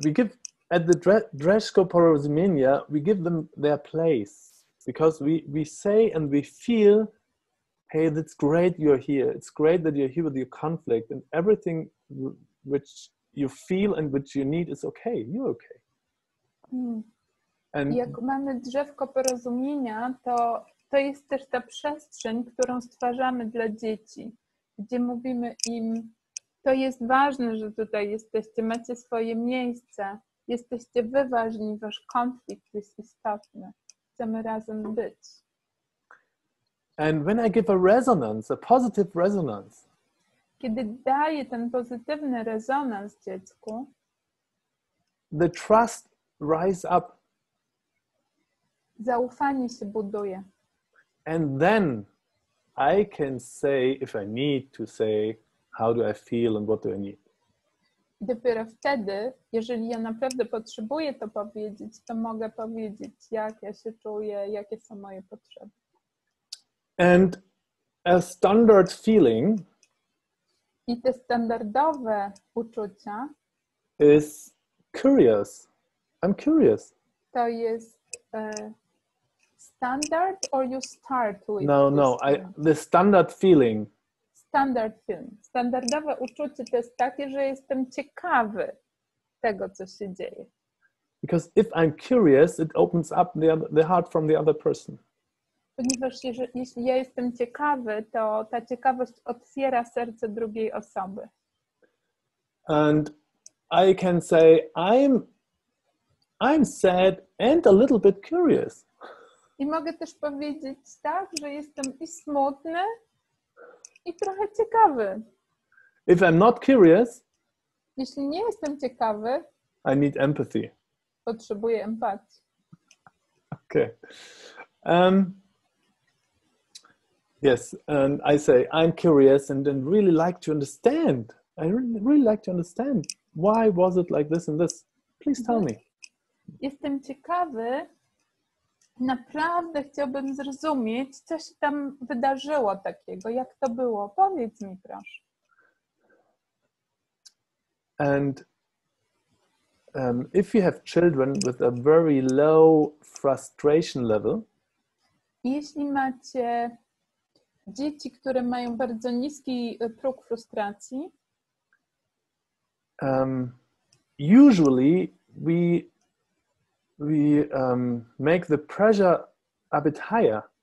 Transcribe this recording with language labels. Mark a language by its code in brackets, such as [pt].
[en] We give at the Drzewko Porozumienia, we give them their place because we say and we feel, hey, that's great you're here. It's great that you're here with your conflict, and everything which you feel and which you need is okay. You're okay. And [pl] jak mamy drzewko porozumienia, to jest też ta przestrzeń, którą stwarzamy dla dzieci, gdzie mówimy im, to jest ważne, że tutaj jesteście, macie swoje miejsce, jesteście wy ważni, wasz konflikt jest istotny, chcemy razem być. [en] And when I give a resonance, a positive resonance, [pl] kiedy daję ten pozytywny rezonans dziecku, [en] the trust rise up. [pl] Zaufanie się buduje. [en] And then I can say, if I need to say, how do I feel and what do I need. [pl] I dopiero wtedy, jeżeli ja naprawdę potrzebuję to powiedzieć, to mogę powiedzieć, jak ja się czuję, jakie są moje potrzeby. [en] And a standard feeling [pl] I te standardowe uczucia [en] is curious. I'm curious. [pl] To jest standard [en] or you start with? No, the standard feeling. Standard feeling. [pl] Standardowe uczucie to jest takie, że jestem ciekawy tego, co się dzieje. [en] Because if I'm curious, it opens up the heart from the other person. [pl] Ponieważ jeśli ja jestem ciekawy, to ta ciekawość otwiera serce drugiej osoby. [en] And I can say, I'm sad and a little bit curious. [pl] I mogę też powiedzieć tak, że jestem i smutny, i trochę ciekawy. [en] If I'm not curious, [pl] jeśli nie jestem ciekawy, [en] I need empathy. [pl] Potrzebuję empatii. [en] Okay. Yes, and I say I'm curious and then really like to understand. I really like to understand. Why was it like this and this? Please tell me. [pl] Jestem ciekawy. Naprawdę chciałbym zrozumieć, co się tam wydarzyło takiego, jak to było. Powiedz mi, proszę. [en] And if you have children with a very low frustration level, [pl] jeśli macie dzieci, które mają bardzo niski próg frustracji, [en] usually we make the pressure a bit higher.